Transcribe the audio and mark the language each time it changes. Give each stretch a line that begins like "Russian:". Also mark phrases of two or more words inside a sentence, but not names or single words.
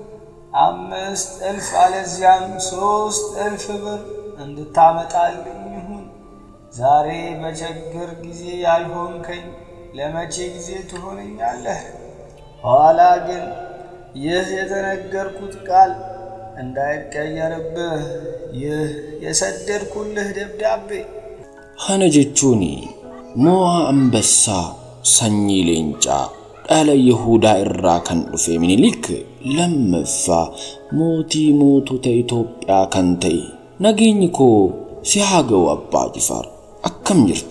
Amharic: 5,000 አለዚያም 3,000 ብር እንድታመጣልኝ ይሁን። ዛሬ በችግር ጊዜ ያልሆንከኝ ለመቼ ጊዜ ትሆነኛለህ? ኋላ ግን ይህ የተነገርኩት ቃል እንዳይቀየርብህ ይህ የሰደድኩልህ ደብዳቤ
Oromo: Kana jechuun mo'aa Ambassaa sanyii leencaa dhala Yihuudaa irraa kan dhufe Minilik lammaffaa mootii mootota Itoophiyaa kan ta'e. Nageenyi koo si haa ga'u Abbaa Jifaar, akkam jirta?